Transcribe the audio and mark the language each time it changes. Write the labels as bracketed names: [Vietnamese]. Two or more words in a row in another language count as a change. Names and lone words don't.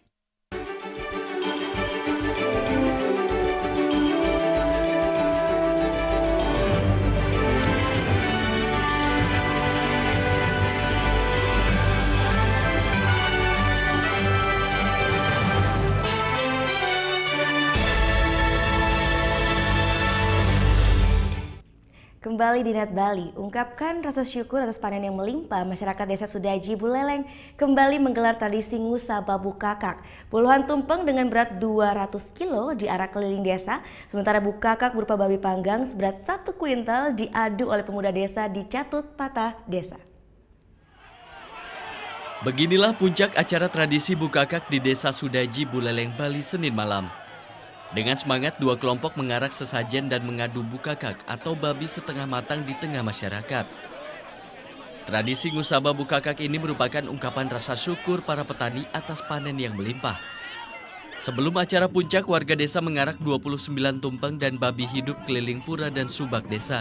[Indonesian] Kembali di Net Bali, ungkapkan rasa syukur atas panen yang melimpah. Masyarakat desa Sudaji Buleleng kembali menggelar tradisi Ngusaba Bukakak. Puluhan tumpeng dengan berat 200 kilo diarak keliling desa, sementara bukakak berupa babi panggang seberat 1 kuintal diadu oleh pemuda desa di Catut Patah Desa. Beginilah puncak acara tradisi Bukakak di desa Sudaji Buleleng, Bali Senin malam. Dengan semangat, dua kelompok mengarak sesajen dan mengadu bukakak atau babi setengah matang di tengah masyarakat. Tradisi Ngusaba Bukakak ini merupakan ungkapan rasa syukur para petani atas panen yang melimpah. Sebelum acara puncak, warga desa mengarak 29 tumpeng dan babi hidup keliling pura dan subak desa.